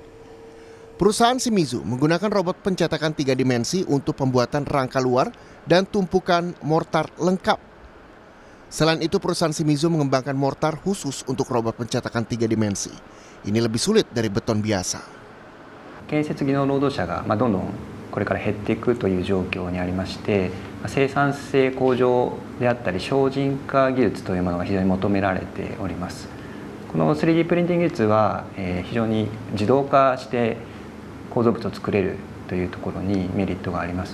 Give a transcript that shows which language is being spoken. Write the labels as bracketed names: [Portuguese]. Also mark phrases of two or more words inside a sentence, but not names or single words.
[Indonesian] Perusahaan Shimizu menggunakan robot pencetakan 3 dimensi untuk pembuatan rangka luar dan tumpukan mortar lengkap. Selain itu, perusahaan Shimizu mengembangkan mortar khusus untuk robot pencetakan 3 dimensi. Ini lebih sulit dari beton biasa. [Japanese] 建設技能労働者がどんどんこれから減っていくという状況にありまして、生産性向上であったり精進化技術というものが非常に求められております。この 3D プリンティング技術は非常に自動化して構造物を作れるというところにメリットがあります。